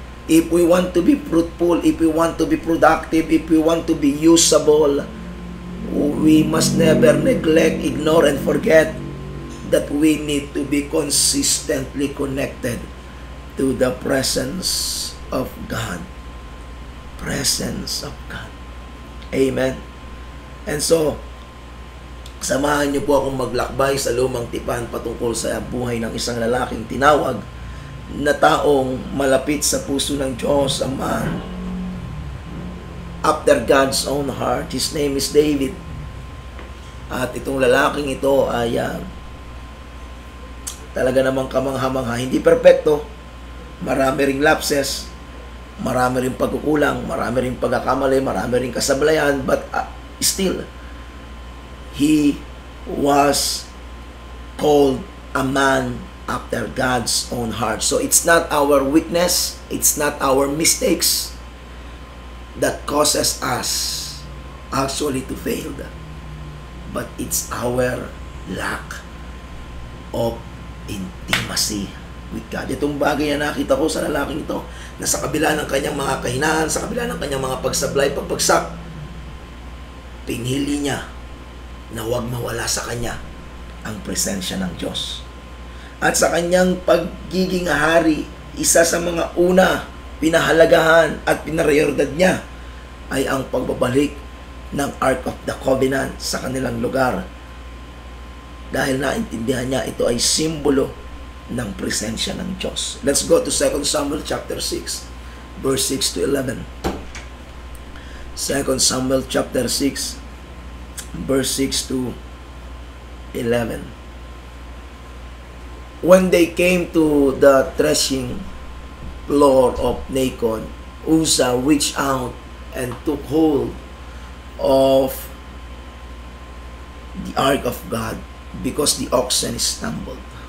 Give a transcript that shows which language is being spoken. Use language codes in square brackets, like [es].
[en] If we want to be fruitful, if we want to be productive, if we want to be usable, we must never neglect, ignore, and forget that we need to be consistently connected to the presence of God. Presence of God. Amen. [tl] And so, samahan niyo po akong maglakbay sa lumang tipan patungkol sa buhay ng isang lalaking tinawag na taong malapit sa puso ng Diyos, [en] a man after God's own heart. His name is David. [tl] At itong lalaking ito ay talaga namang kamangha-mangha. Hindi perpekto. Marami ring lapses, marami ring pagkukulang, marami ring pagkakamali, marami ring kasablayan, [en] but still, he was called a man after God's own heart. So it's not our weakness, it's not our mistakes that causes us actually to fail, but it's our lack of intimacy with God. [tl] Itong bagay na nakita ko sa lalaking ito, na sa kabila ng kanyang mga kahinaan, sa kabila ng kanyang mga pagsablay, pagbagsak, pinili niya na huwag mawala sa kanya ang presensya ng Diyos. At sa kanyang pagiging hari, isa sa mga una, pinahalagahan at pinarioridad niya ay ang pagbabalik ng Ark of the Covenant sa kanilang lugar. Dahil naintindihan niya ito ay simbolo ng presensya ng Diyos. [en] Let's go to 2 Samuel chapter 6, verse 6 to 11. 2 Samuel chapter 6, verse 6 to 11. When they came to the threshing floor of Nacon, Uzzah reached out and took hold of the ark of God because the oxen stumbled.